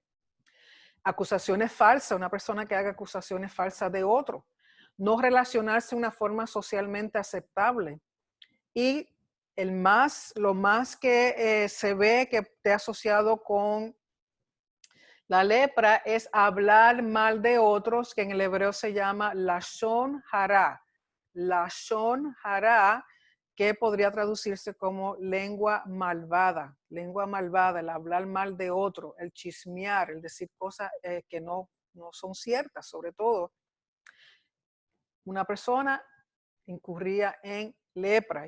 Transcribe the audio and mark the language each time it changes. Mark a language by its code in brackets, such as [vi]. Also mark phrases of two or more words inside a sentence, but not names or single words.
[es] Acusaciones falsas, una persona que haga acusaciones falsas de otro. No relacionarse de una forma socialmente aceptable. Y lo más que se ve que esté asociado con la lepra es hablar mal de otros, que en el hebreo se llama [he] לשון הרע. לשון הרע, [es] que podría traducirse como lengua malvada. Lengua malvada, el hablar mal de otro, el chismear, el decir cosas que no son ciertas. Sobre todo, una persona incurría en lepra.